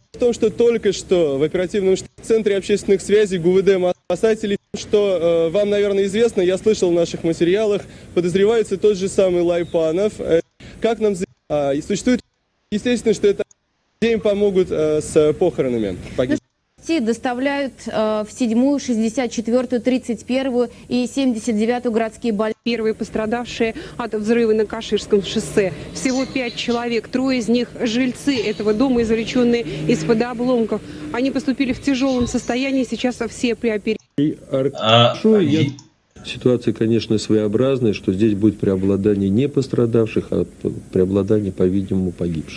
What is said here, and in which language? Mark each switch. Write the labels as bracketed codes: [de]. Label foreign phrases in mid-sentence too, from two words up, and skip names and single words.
[ru] В том, что только что в оперативном центре общественных связей ГУВД спасателей, что вам, наверное, известно, я слышал в наших материалах, подозревается тот же самый Лайпанов. Как нам и существует, естественно, что это им помогут с похоронами погибших. Доставляют в 7-ю, 64-ю, 31-ю и 79-ю городские больницы. Первые пострадавшие от взрыва на Каширском шоссе. Всего 5 человек, 3 из них жильцы этого дома, извлеченные из-под обломков. Они поступили в тяжелом состоянии, сейчас все при операции. Ситуация, конечно, своеобразная, что здесь будет преобладание не пострадавших, а преобладание, по-видимому, погибших.